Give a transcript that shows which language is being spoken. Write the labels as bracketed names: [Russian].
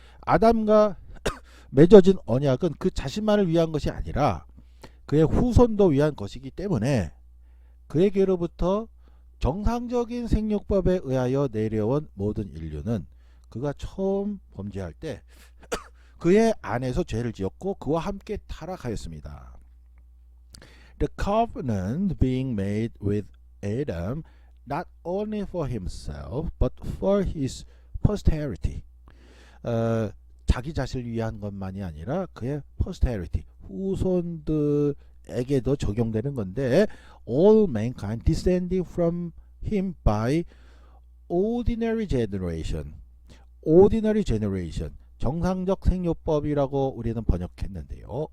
[Korean] 아담과 맺어진 언약은 그 자신만을 위한 것이 아니라 그의 후손도 위한 것이기 때문에 그에게로부터 정상적인 생육법에 의하여 내려온 모든 인류는 그가 처음 범죄할 때 그의 안에서 죄를 지었고 그와 함께 타락하였습니다. [English] The covenant being made with Adam not only for himself but for his posterity. [Korean] 자기 자신을 위한 것만이 아니라 그의 posterity, 후손들에게도 적용되는 건데 [English] all mankind descending from him by ordinary generation. [Korean] ordinary generation, 정상적 생육법이라고 우리는 번역했는데요.